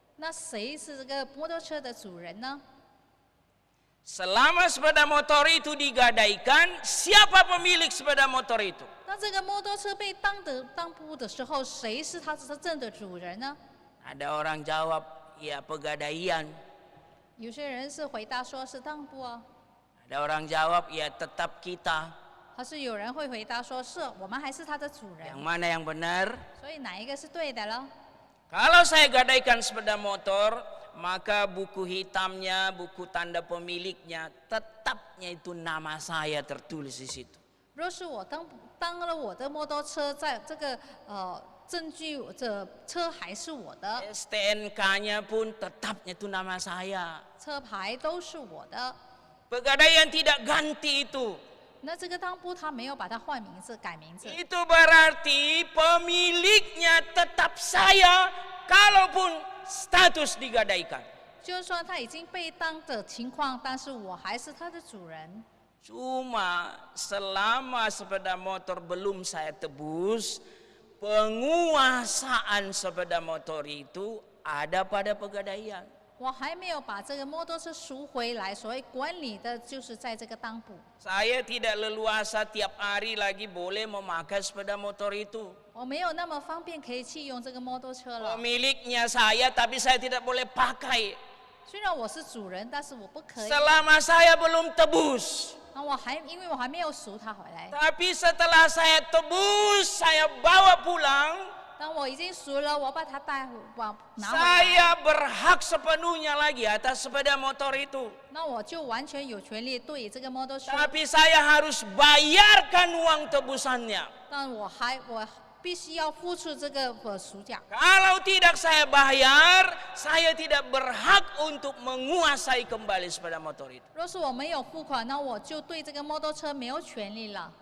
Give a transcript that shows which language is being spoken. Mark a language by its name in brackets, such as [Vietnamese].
[Chinese] 那谁是这个摩托车的主人呢？ [Indonesian] Selama sepeda motor itu digadaikan, siapa pemilik sepeda motor itu? [Chinese] 当这个摩托车被当铺的时候，谁是它真正的主人呢？ [Indonesian] Ada orang jawab, ya Pegadaian. [Chinese] 有些人是回答说是当铺啊， [Indonesian] Ada orang jawab, ya tetap kita. [Chinese] 还是有人会回答说是我们还是它的主人 [Indonesian] Yang。 mana yang benar? [Chinese] 所以哪一个是对的了？ [Indonesian] Kalau saya gadaikan sepeda motor, maka buku hitamnya, buku tanda pemiliknya, tetapnya itu nama saya tertulis di situ. [Chinese] 若是我当了我的摩托车，在这个证据，这车还是我的， [Indonesian] STNK-nya pun tetapnya itu nama saya. [Chinese] 车牌都是我的。 [Indonesian] Pegadaian tidak ganti itu. [Chinese] 那这个当铺他没有把它换名字、改名字， [Indonesian] Itu berarti pemiliknya tetap saya, kalaupun status digadaikan. [Chinese] 就是说他已经被当的情况，但是我还是他的主人。 [Indonesian] Cuma selama sepeda motor belum saya tebus, penguasaan sepeda motor itu ada pada Pegadaian. [Chinese] 我还没有把这个摩托车赎回来，所以管理的就是在这个当铺。 [Indonesian] Saya tidak leluasa tiap hari lagi boleh memakai sepeda motor itu. [Chinese] 我没有那么方便可以去用这个摩托车了。 [Indonesian] Pemiliknya saya, tapi saya tidak boleh pakai. [Chinese] 虽然我是主人，但是我不可以。 [Indonesian] Selama saya belum tebus. [Chinese] 那因为我还没有赎它回来。 [Indonesian] Tapi setelah saya tebus, saya bawa pulang. [Chinese] 当我已经赎了，我把它拿回来， [Indonesian] Saya berhak sepenuhnya lagi atas sepeda motor itu. [Chinese] 那我就完全有权利对这个摩托车。 [Indonesian] Tapi saya harus bayarkan uang tebusannya. [Chinese] 但我必须要付出这个赎价。 [Indonesian] Kalau tidak saya bayar, saya tidak berhak untuk menguasai kembali sepeda motor itu. [Chinese] 若是我没有付款，那我就对这个摩托车没有权利了。